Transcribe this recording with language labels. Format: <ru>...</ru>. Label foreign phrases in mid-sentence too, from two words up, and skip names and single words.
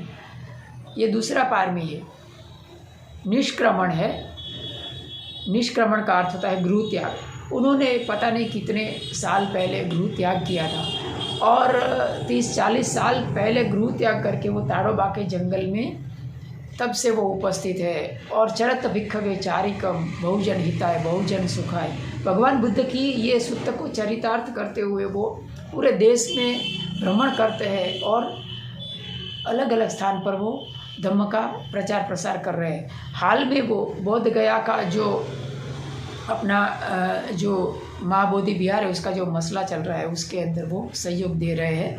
<hi>ये दूसरा पारमी है। निष्क्रमण है। निष्क्रमण का अर्थ होता है गृह त्याग। उन्होंने पता नहीं कितने साल पहले गृह त्याग किया था, और 30-40 साल पहले गृह त्याग करके वो ताड़ोबा के जंगल में तब से वो उपस्थित है।</hi> <pi>और चरत भिक्खवे चारिकम बहुजन हिताय बहुजन सुखाय।</pi> <hi>भगवान बुद्ध की ये सूत्र को चरितार्थ करते हुए वो पूरे देश में भ्रमण करते हैं और अलग अलग स्थान पर वो धम्म का प्रचार प्रसार कर रहे हैं। हाल में वो बोध गया का जो अपना जो महाबोधि विहार है उसका जो मसला चल रहा है उसके अंदर वो सहयोग दे रहे हैं।</hi>